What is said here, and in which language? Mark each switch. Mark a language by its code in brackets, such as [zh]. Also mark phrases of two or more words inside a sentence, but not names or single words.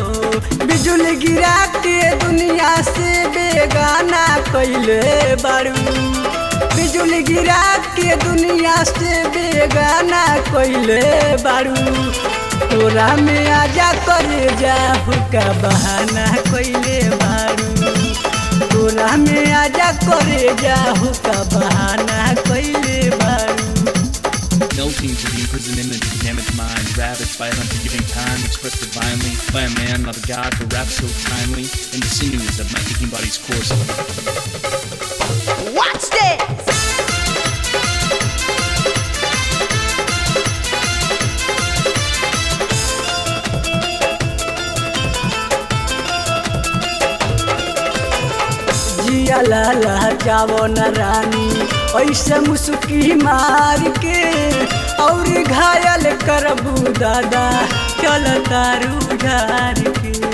[bho] बिजुली गिरा के दुनिया से बेगाना कइले बारू, बिजुली गिरा के दुनिया से बेगाना कइले बारू। तोरा में आजा करे जाओ का बहाना कइले बारू, तोरा में आजा करे जाओ का बहाना कइले बारू। [en] Melting to the imprisoned image of damaged mind, ravaged by an unforgiving time, expressed divinely by a man, not a god, who raps so timely in the sinews of my aching body's course. Watch this! [bho] जिया लाला चावो न रानी ऐसे मुस्की मार के, और घायल करबू दादा चल तारू झार के।